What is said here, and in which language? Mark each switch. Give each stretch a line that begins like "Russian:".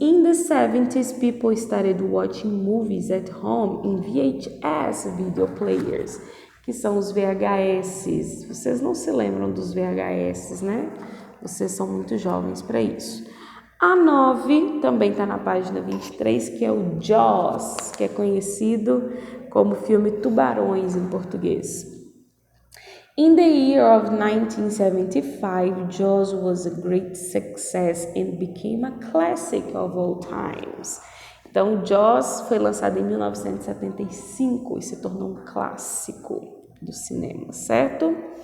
English: In the 70s, people started watching movies at home in VHS video players,
Portuguese: que são os VHS. Vocês não se lembram dos VHS, né? Vocês são muito jovens para isso. A 9 também está na página 23, que é o Jaws, que é conhecido como filme Tubarões em português.
English: In the year of 1975, Jaws was a great success and became a classic of all times.
Portuguese: Então, Jaws foi lançado em 1975 e se tornou um clássico do cinema, certo?